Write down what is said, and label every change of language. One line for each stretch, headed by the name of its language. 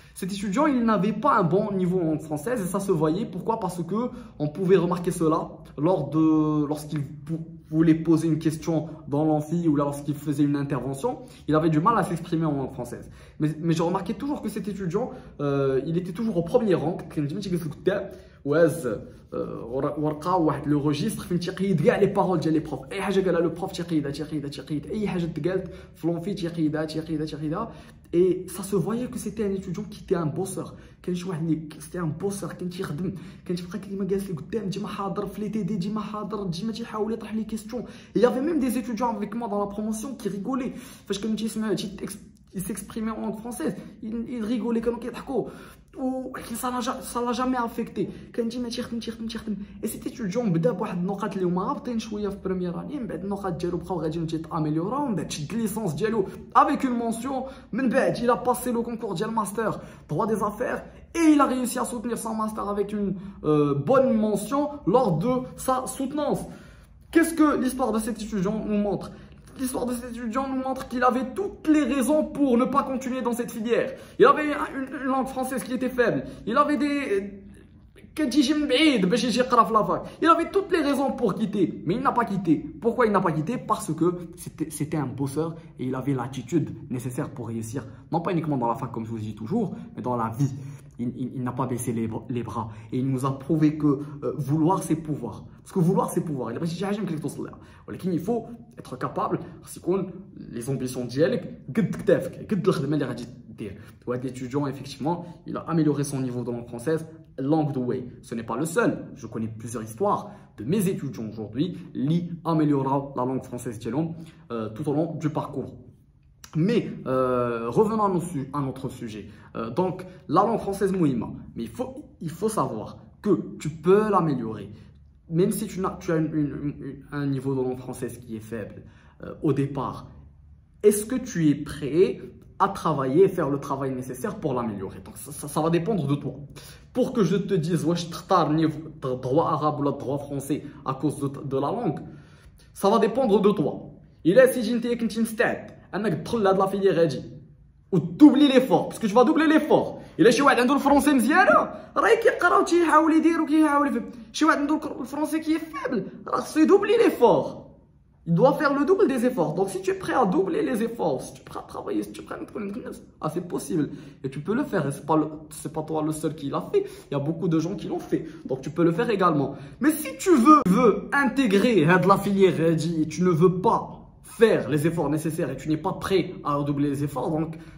French: Cet étudiant, il n'avait pas un bon niveau en langue française et ça se voyait. Pourquoi? Parce que on pouvait remarquer cela lorsqu'il voulait poser une question dans l'amphi ou lorsqu'il faisait une intervention. Il avait du mal à s'exprimer en langue française. Mais je remarquais toujours que cet étudiant, il était toujours au premier rang.
Arabic: ورقه واحد لو ريجستر فين تيقيد كاع لي بارول ديال لي بروف اي حاجه قالها لو بروف تيقيد اي حاجه تقالت في لونفي تيقيدها
French: et ça se voyait que c'était un étudiant qui était un bosseur.
Arabic: كان شي واحد اللي
French: c'était un bosseur
Arabic: كان تيخدم كان تيبقى كيما جالس لي قدام ديما حاضر في لي تي دي ديما حاضر ديما تيحاول يطرح لي كيستيون.
French: Il y avait même des étudiants avec moi dans la promotion qui rigolaient
Arabic: فاش كانوا تيسمعوا
French: il s'exprimait en langue française, il rigolait
Arabic: كانوا كيضحكوا ولكن
French: ça l'a jamais affecté.
Arabic: كان ديما تيخدم
French: et cet étudiant
Arabic: بدا بواحد النقاط اللي هما هابطين شويه في بريمير اني من بعد النقاط ديالو بقاو غاديين تيتاميليوراو من بعد شد ليسونس ديالو
French: avec une mention
Arabic: من بعد
French: il a passé le concours
Arabic: ديال
French: master droit des affaires et il a réussi à soutenir son master avec une bonne mention lors de sa soutenance. Qu'est-ce que l'histoire de cet étudiant nous montre? L'histoire de cet étudiant nous montre qu'il avait toutes les raisons pour ne pas continuer dans cette filière. Il avait une langue française qui était faible. Il avait il avait toutes les raisons pour quitter, mais il n'a pas quitté. Pourquoi il n'a pas quitté? Parce que c'était un bosseur et il avait l'attitude nécessaire pour réussir, non pas uniquement dans la fac comme je vous dis toujours, mais dans la vie. Il n'a pas baissé les bras et il nous a prouvé que vouloir c'est pouvoir. Parce que vouloir c'est pouvoir. Il faut être capable les ambitions
Arabic: ديالك قد كتافك قد الخدمه اللي غادي دير.
French: L'étudiant effectivement, il a amélioré son niveau de langue française
English: along the way.
French: Ce n'est pas le seul. Je connais plusieurs histoires de mes étudiants aujourd'hui qui améliorent la langue française tout au long du parcours. Mais revenons à notre sujet. Donc, la langue française mouima. Mais il faut savoir que tu peux l'améliorer. Même si tu as un niveau de langue française qui est faible au départ, est-ce que tu es prêt à travailler et faire le travail nécessaire pour l'améliorer? Donc, ça va dépendre de toi. Pour que je te dise, ouais, je te droit arabe ou le droit français à cause de la langue, ça va dépendre de toi. Il est si j'ai une stade.
Arabic: انك تدخل لهاد لا فيليير هادي وتدوبلي ليفور باسكو تو دوبلي ليفور. الا شي واحد عنده الفرونسي مزيانه راه كيقرا وتيحاول يدير وكيحاول يفهم. شي واحد عنده الفرونسي كي فابل راه خصو يدوبلي ليفور.
French: Il doit faire le double des efforts. Donc si tu es prêt à doubler les efforts, si tu es prêt à travailler, si tu es prêt à c'est possible. Et tu peux le faire. C'est pas toi le seul qui l'a fait. Il y a beaucoup de gens qui l'ont fait. Donc tu peux le faire également. Mais si tu veux intégrer la filière et tu ne veux pas faire les efforts nécessaires et tu n'es pas prêt à redoubler les efforts, donc